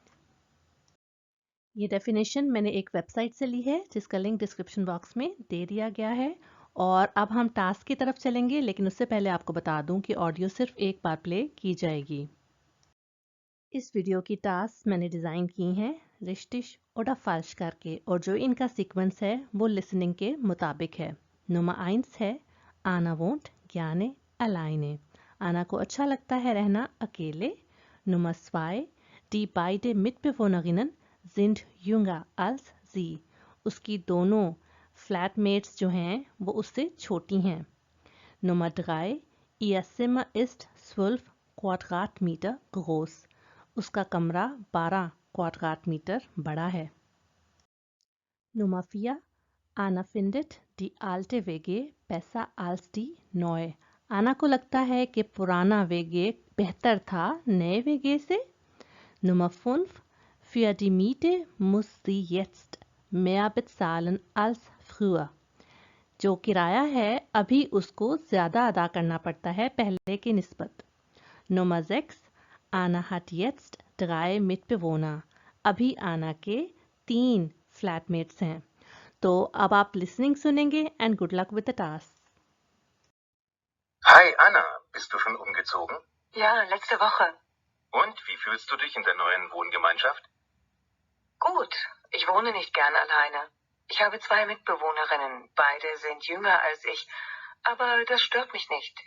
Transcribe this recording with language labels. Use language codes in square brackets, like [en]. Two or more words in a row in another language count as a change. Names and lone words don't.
[hi] ये डेफिनेशन मैंने एक वेबसाइट से ली है जिसका लिंक [en] description box [hi] में दे दिया गया है। और अब हम टास्क की तरफ चलेंगे, लेकिन उससे पहले आपको बता दूं कि ऑडियो सिर्फ एक बार प्ले की जाएगी। इस वीडियो की टास्क मैंने डिज़ाइन की हैं [de] richtig oder falsch [hi] करके, और जो इनका सीक्वेंस है वो लिसनिंग के मुताबिक है। [de] Nummer 1 है Anna wohnt gerne alleine। [hi] आना को अच्छा लगता है रहना अकेले। [de] Nummer 2 Die beide Mitbewohnerinnen sind jünger als sie। [hi] उसकी दोनों फ्लैटमेट्स जो हैं वो उससे छोटी हैं। [de] Nummer 3 Ihr Zimmer ist 12 Quadratmeter groß। [hi] उसका कमरा 12 क्वाड्राटमीटर बड़ा है। [de] Nummer 4 Anna findet die alte WG besser als die neue। [hi] आना को लगता है कि पुराना वेगे बेहतर था नए वेगे से। [de] Nummer 5 Für die Miete muss sie jetzt mehr bezahlen als früher। [hi] जो किराया है अभी उसको ज़्यादा अदा करना पड़ता है पहले की निस्बत। [de] Nummer 6 Anna hat jetzt 3 Mitbewohner। [hi] अभी आना के 3 फ्लैटमेट्स हैं। तो अब आप लिसनिंग सुनेंगे [en] and good luck with the task. [de] Hi Anna, bist du schon umgezogen? Ja, letzte Woche. Und wie fühlst du dich in der neuen Wohngemeinschaft? Gut, ich wohne nicht gern alleine. Ich habe 2 Mitbewohnerinnen, beide sind jünger als ich, aber das stört mich nicht.